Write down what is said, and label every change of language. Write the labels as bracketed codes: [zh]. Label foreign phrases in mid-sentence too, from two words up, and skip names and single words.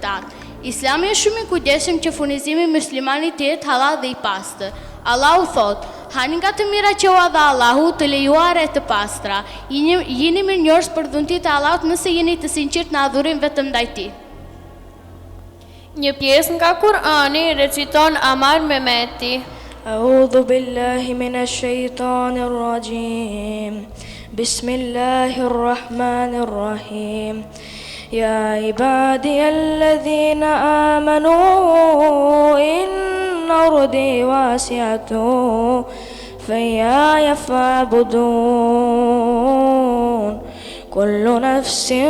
[sq] Islami është shumë i kujdesshëm që furnizimi muslimanit të jetë halal dhe i pastër. Allahu thot, hani nga të mira që ua dha Allahu të lejuare të pastra. Jini mirënjohës për dhuntit e Allahut nëse jeni të sinqert në adhurim vetëm ndaj tij. Një pjesë nga Kur'ani reciton Amar Mehmeti. [ar] أعوذ بالله من الشيطان الرجيم بسم الله الرحمن الرحيم يا عبادي الذين آمنوا إن أرضي واسعة فإياي فاعبدون كل نفس